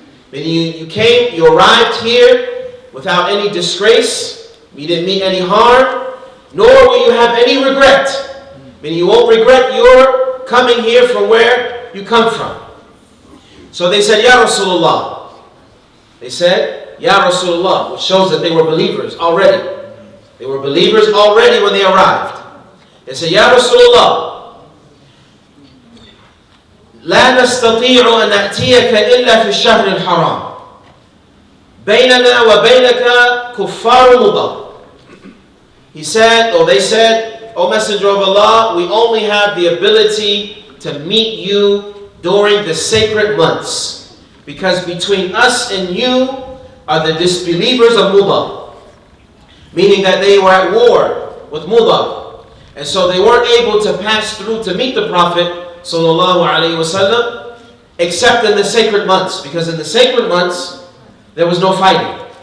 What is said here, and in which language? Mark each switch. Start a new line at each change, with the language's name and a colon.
English: Meaning you arrived here without any disgrace, you didn't mean any harm, nor will you have any regret. Meaning you won't regret your coming here from where you come from. So they said, Ya Rasulullah. They said, Ya Rasulullah, which shows that they were believers already. They were believers already when they arrived. They said,
Arabic: Ya Rasulullah, لا نستطيع أن نأتيك إلا في الشهر الحرام بيننا وبينك كفار مضى.
English: He said, or they said, O Messenger of Allah, we only have the ability to meet you during the sacred months, because between us and you are the disbelievers of Mudha. Meaning that they were at war with Mudha, and so they weren't able to pass through to meet the Prophet sallallahu alaihi wasallam, except in the sacred months, because in the sacred months there was no fighting.